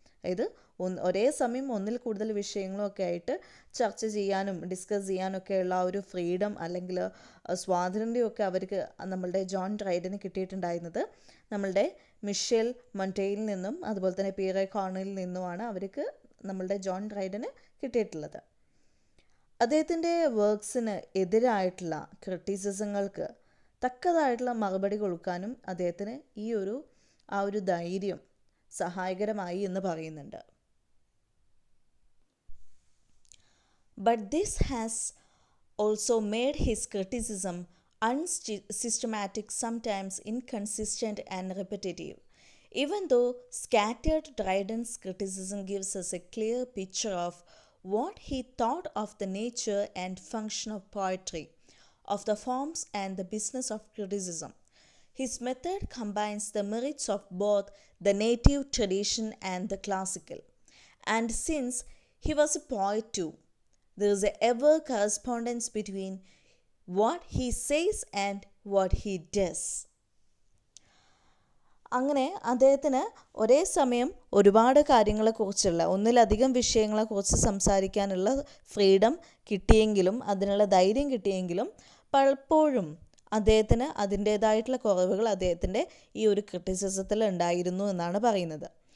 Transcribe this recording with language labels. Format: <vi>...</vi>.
<ml>അതായത് ഒരേ സമയം ഒന്നിൽ കൂടുതൽ വിഷയങ്ങളൊക്കെ ആയിട്ട് ചർച്ച ചെയ്യാനും ഡിസ്കസ് ചെയ്യാനൊക്കെയുള്ള ആ ഒരു ഫ്രീഡം അല്ലെങ്കിൽ സ്വാതന്ത്ര്യമൊക്കെ അവർക്ക് നമ്മളുടെ ജോൺ ഡ്രൈഡന് കിട്ടിയിട്ടുണ്ടായിരുന്നത് നമ്മളുടെ മിഷേൽ മൊണ്ടെയ്നിൽ നിന്നും അതുപോലെ തന്നെ പിയറെ കോർണിയലിൽ നിന്നുമാണ് അവർക്ക് നമ്മളുടെ ജോൺ ഡ്രൈഡന് കിട്ടിയിട്ടുള്ളത്. അദ്ദേഹത്തിൻ്റെ വർക്ക്സിന് എതിരായിട്ടുള്ള ക്രിറ്റിസിസങ്ങൾക്ക് തക്കതായിട്ടുള്ള മറുപടി കൊടുക്കാനും അദ്ദേഹത്തിന് ആ ഒരു ധൈര്യം സഹായകരമായി എന്ന് പറയുന്നുണ്ട്.</ml> <en>But this has also made his criticism unsystematic, sometimes inconsistent and repetitive. Even though scattered, Dryden's criticism gives us a clear picture of what he thought of the nature and function of poetry, of the forms and the business of criticism. His method combines the merits of both the native tradition and the classical. And since he was a poet too, there is an ever correspondence between what he says and what he does.</en> <ml>അങ്ങനെ അദ്ദേഹത്തിന് ഒരേ സമയം ഒരുപാട് കാര്യങ്ങളെക്കുറിച്ചുള്ള, ഒന്നിലധികം വിഷയങ്ങളെക്കുറിച്ച് സംസാരിക്കാനുള്ള freedom കിട്ടിയെങ്കിലും, അതിനുള്ള ധൈര്യം കിട്ടിയെങ്കിലും പലപ്പോഴും അദ്ദേഹത്തിന് അതിൻ്റേതായിട്ടുള്ള കുറവുകൾ അദ്ദേഹത്തിൻ്റെ ഈ ഒരു ക്രിറ്റിസിസത്തിൽ ഉണ്ടായിരുന്നു എന്നാണ് പറയുന്നത്.</ml>